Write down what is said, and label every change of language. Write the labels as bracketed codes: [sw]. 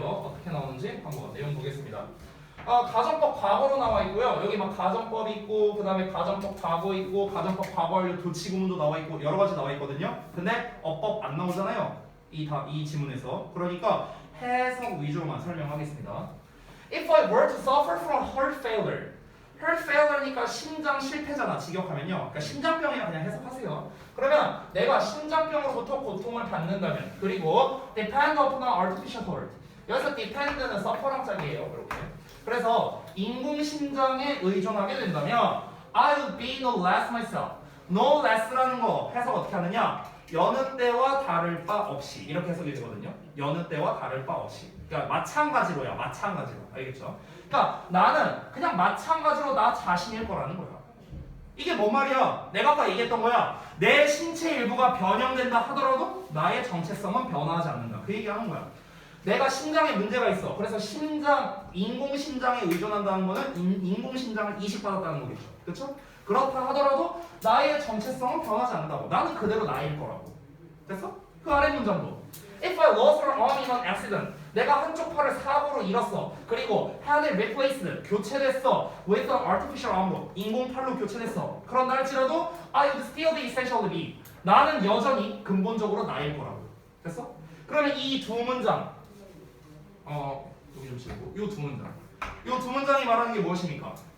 [ko] 어떻게 나오는지 한번 내용 보겠습니다. 가정법 과거로 나와 있고요. 여기 막 가정법 있고, 그 다음에 가정법 과거 있고, 가정법 과거 완료 도치구문도 나와 있고, 여러 가지 나와 있거든요. 근데 어법 안 나오잖아요. 이 지문에서. 그러니까 해석 위주로만 설명하겠습니다. [en] If I were to suffer from heart failure, heart failure니까 [ko] 심장 실패잖아. 직역하면요. 그러니까 심장병이야 그냥 해석하세요. 그러면 내가 심장병으로부터 고통을 받는다면, 그리고 [en] depend upon an artificial heart. [ko] 여기서 depend는 suffer랑 짝이에요. 이렇게. 그래서 인공심장에 의존하게 된다면 [en] I'll be no less myself. [ko] no less라는 거 해석 어떻게 하느냐? 여느 때와 다를 바 없이 이렇게 해석이 되거든요. 여느 때와 다를 바 없이. 그러니까 마찬가지로야. 마찬가지로. 알겠죠? 그러니까 나는 그냥 마찬가지로 나 자신일 거라는 거야. 이게 뭔 말이야? 내가 아까 얘기했던 거야. 내 신체 일부가 변형된다 하더라도 나의 정체성은 변화하지 않는다. 그 얘기하는 거야. 내가 심장에 문제가 있어. 그래서 인공심장에 의존한다는 거는 인공심장을 이식받았다는 거겠죠. 그렇죠? 그렇다 하더라도 나의 정체성은 변하지 않는다고. 나는 그대로 나일 거라고. 됐어? 그 아래 문장도 [en] If I lost an arm in an accident, [ko] 내가 한쪽 팔을 사고로 잃었어. [en] 그리고 had it replaced, 교체됐어. with an artificial arm로, [ko] 인공팔로 교체됐어. 그런다 할지라도 [en] I would still be essentially me. [ko] 나는 여전히 근본적으로 나일 거라고. 됐어? 그러면 이 두 문장 여기 좀 치우고 이 두 문장 이 두 문장이 말하는 게 무엇입니까?